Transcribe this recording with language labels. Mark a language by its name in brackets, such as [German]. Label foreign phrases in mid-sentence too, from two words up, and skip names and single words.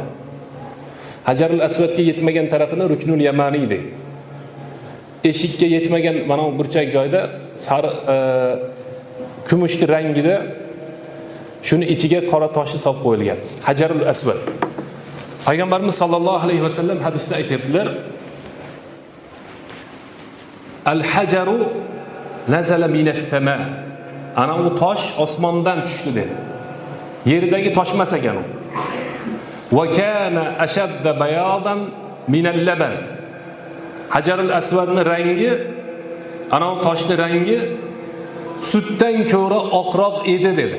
[Uzbek] Hajarul Aswadga yetmagan tarafini Ruknul Yamani deydi. Eshikka yetmagan mana bu burchak joyda sari kumushli rangida shuni ichiga qora toshni solib qo'yilgan. Hajarul Aswad. Payg'ambarimiz [Arabic] صلى الله عليه وسلم [Uzbek] hadisda aytibdilar: [Arabic] الحجر نزل من السماء. [Uzbek] Ana u tosh osmondan tushdi dedi. Yerdagi tosh emas ekan u. [Arabic] وكان أشد بياضا من اللبن. [Uzbek] Hajarul Aswadning rangi, ana u toshning rangi sutdan ko'ra oqroq edi dedi.